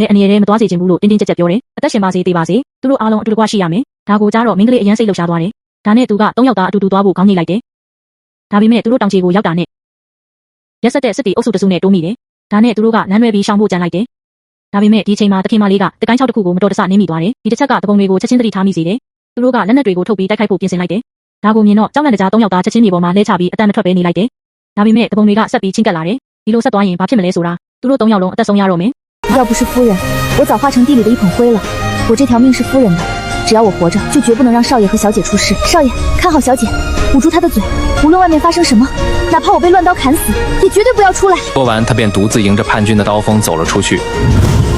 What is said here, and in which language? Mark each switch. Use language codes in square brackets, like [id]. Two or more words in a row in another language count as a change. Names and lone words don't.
[my] ည်းအနေနဲ့မသွားစေချင်ဘူးလို့တင်းတင်းကြပ်ကြပ်ပြောတယ်အသက်ရှင်ပါစေသေးပါစေသူတို့အားလုံးအတူတကွရှိရမယ်ဒါကိုကြားတော့မင်းကလေးအရန်စိတ်လှုပ်ရှားသွားတယ်ဒါနဲ့သူက3ယောက်သားအတူတူသွားဖို့ခေါင်းညှိလိုက်တယ်ဒါပေမဲ့သူတို့တောင်ချေကိုရောက်တာနဲ့ရက်ဆက်တဲ့စစ်တီအုပ်စုတစုနဲ့တိုးမိတယ်ဒါနဲ့သူတို့ကလမ်းရွဲပြီးရှောင်ဖို့ကြံလိုက်တယ်ဒါပေမဲ့ဒီချိန်မှာတခင်မလေးကတကိုင်းချောက်တစ်ခုကိုမတော်တဆနင်းမိသွားတယ်ဒီတစ်ချက်ကတပုံတွေကိုချက်ချင်းသတိထားမိစေတယ်သူတို့ကလက်နက်တွေကိုထုတ်ပြီးတိုက်ခိုက်ဖို့ပြင်ဆင်လိုက်တယ်ဒါကိုမြင်တော့ကြောက်လန့်တကြား3ယောက်သားချက်ချင်းမြေပေါ်မှာလှဲချပြီးအတန်မထွက်ပဲနေလိုက်တယ်ဒါပေမဲ့တပုံတွေကဆက်ပြီးချင်းကပ်လာတယ်ဒီလိုဆက်သွားရင်ဘာဖြစ်မလဲဆိုတာသူတို့3ယောက်လုံးအသက်ဆုံးရတော့မယ် [zh] 要不是夫人，我早化成地里的一捧灰了。我这条命是夫人的，只要我活着，就绝不能让少爷和小姐出事。少爷，看好小姐，捂住她的嘴，无论外面发生什么，哪怕我被乱刀砍死，也绝对不要出来。说完，他便独自迎着叛军的刀锋走了出去。